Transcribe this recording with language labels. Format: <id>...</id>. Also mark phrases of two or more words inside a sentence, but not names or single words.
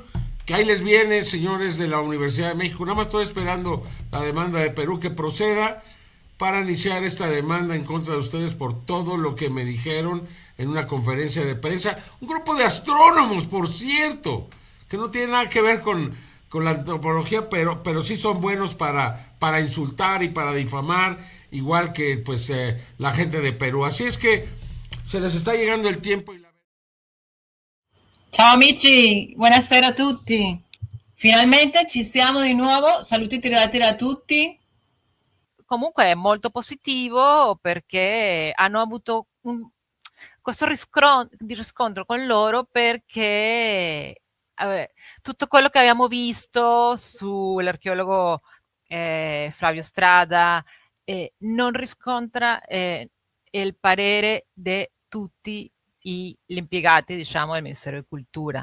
<es>Que ahí les viene, señores de la Universidad de México. Nada más estoy esperando la demanda de Perú que proceda para iniciar esta demanda en contra de ustedes por todo lo que me dijeron en una conferencia de prensa. Un grupo de astrónomos, por cierto, que no tiene nada que ver con la antropología, pero sí son buenos para insultar y para difamar, igual que pues la gente de Perú. Así es que se les está llegando el tiempo.</es> <it>Ciao amici, buonasera a tutti. Finalmente ci siamo di nuovo. Saluti tridattili a tutti. Comunque è molto positivo perché hanno avuto questo riscontro con loro, perché tutto quello che abbiamo visto sull'archeologo Flavio Strada non riscontra il parere di tutti gli impiegati, diciamo, del Ministero di Cultura.</it>